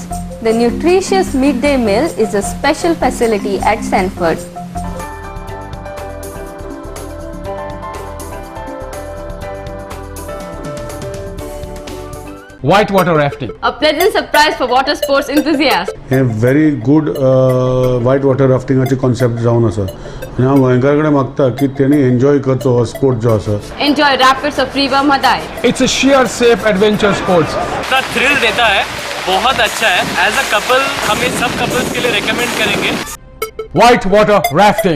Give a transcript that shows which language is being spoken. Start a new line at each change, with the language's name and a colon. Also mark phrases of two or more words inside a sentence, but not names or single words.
English: The nutritious midday meal is a special facility at Sanford. Whitewater rafting. A pleasant surprise for water sports enthusiasts.
Konkani: हे
English: very good white water
Konkani: राफ्टिंगाचे कॉन्सेप्ट जावन आसा आनी हांव गोंयकार कडेन मागता की तेणी एन्जॉय करचो हो स्पोर्ट जो आसा.
English: Enjoy rapids of River Madai. It's a sheer safe adventure sports.
Hindi: इतना थ्रिल देता है, बहुत अच्छा है.
English: as a couple
Hindi: हम इन सब कपल्स के लिए रेकमेंड करेंगे.
English: Whitewater rafting.